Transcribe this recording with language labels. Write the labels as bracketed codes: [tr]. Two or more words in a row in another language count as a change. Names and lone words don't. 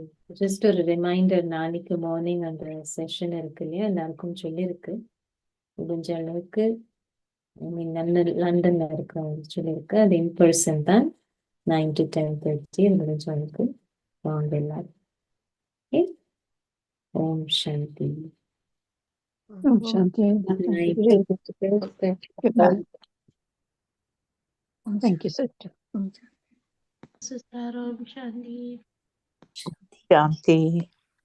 [ta] ஜஸ்ட் ஒரு ரிமைண்டர், நாளைக்கு மார்னிங் அந்த செஷன் இருக்கு இல்லையா, எல்லாருக்கும் சொல்லியிருக்கு. முடிஞ்ச அளவுக்கு லண்டன்ல இருக்க சொல்லியிருக்கு. அது இன்பர்சன் தான், 9 to 10:30. முடிஞ்ச அளவுக்கு வாங்க எல்லாரும். [sa] Om Shanti. Shanti. [en] Good night. Good night. Thank you, sister. [sa] Sister Om Shanti. Shanti.